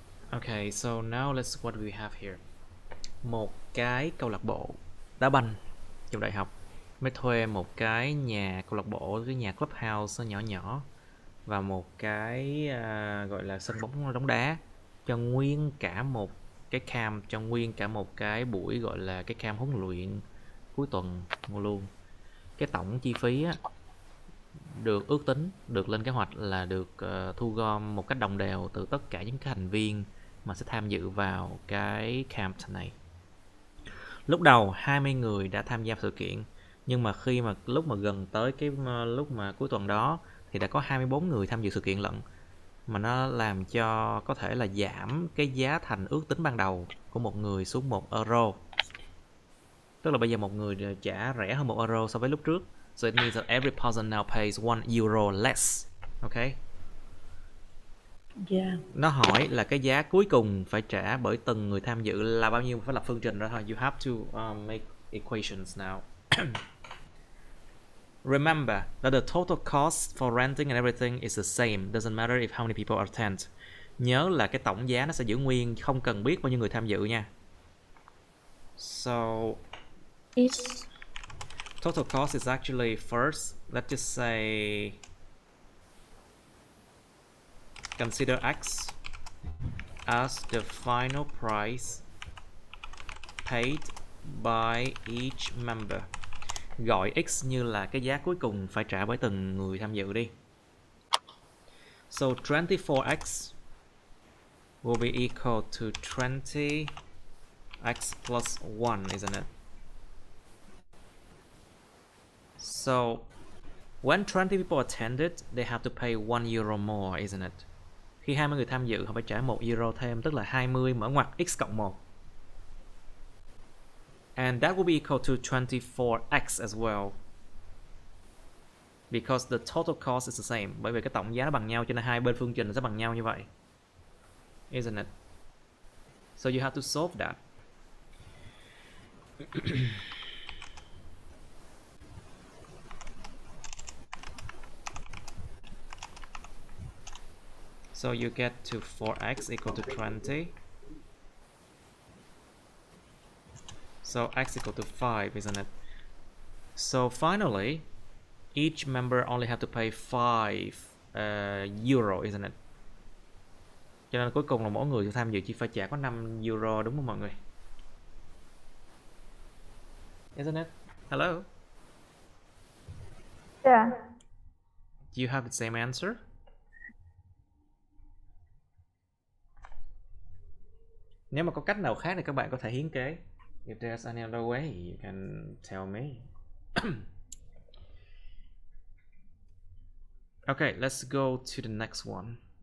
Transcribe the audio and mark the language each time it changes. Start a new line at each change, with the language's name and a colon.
English: Okay, so now let's what we have here.
Vietnamese: Một cái câu lạc bộ đá banh trong đại học mới thuê một cái nhà câu lạc bộ, cái nhà clubhouse nhỏ nhỏ và một cái gọi là sân bóng đá cho nguyên cả một cái camp, cho nguyên cả một cái buổi gọi là cái camp huấn luyện cuối tuần luôn. Cái tổng chi phí á, được ước tính, được lên kế hoạch là được thu gom một cách đồng đều từ tất cả những cái thành viên mà sẽ tham dự vào cái camp này. Lúc đầu 20 người đã tham gia sự kiện, nhưng mà khi mà lúc mà gần tới cái lúc mà cuối tuần đó thì đã có 24 người tham dự sự kiện lận, mà nó làm cho có thể là giảm cái giá thành ước tính ban đầu của một người xuống 1 euro. Tức là bây giờ một người trả rẻ hơn 1 euro so với lúc trước.
English: So it means that every person now pays 1 euro less. Okay? Yeah.
Vietnamese: Nó hỏi là cái giá cuối cùng phải trả bởi từng người tham dự là bao nhiêu, phải lập phương trình ra thôi.
English: You have to make equations now. Remember that the total cost for renting and everything is the same. Doesn't matter if how many people attend.
Vietnamese: Nhớ là cái tổng giá nó sẽ giữ nguyên, không cần biết bao nhiêu người tham dự nha.
English: So It's total cost is actually first, let's just say consider x as the final price paid by each member.
Vietnamese: Gọi x như là cái giá cuối cùng phải trả bởi từng người tham dự đi.
English: So 24x will be equal to 20x plus 1, isn't it? So when 20 people attended, they have to pay 1 euro more, isn't it?
Vietnamese: Khi 20 người tham dự, họ phải trả 1 euro thêm, tức là 20 mở ngoặc x cộng 1.
English: And that will be equal to 24x as well. Because the total cost is the same.
Vietnamese: Bởi vì cái tổng giá nó bằng nhau cho nên hai bên phương trình sẽ bằng nhau như vậy.
English: Isn't it? So you have to solve that. So you get to 4x equal to 20. So x equal to 5, isn't it? So finally, each member only have to pay 5 euro, isn't it?
Vietnamese: Cho nên cuối cùng là mỗi người tham dự chỉ phải trả có 5 euro, đúng không mọi người?
English: Isn't it? Hello? Yeah. Do you have the same answer?
Vietnamese: Nếu mà có cách nào khác thì các bạn có thể hiến kế.
English: If there's any other way, you can tell me. Okay, let's go to the next one.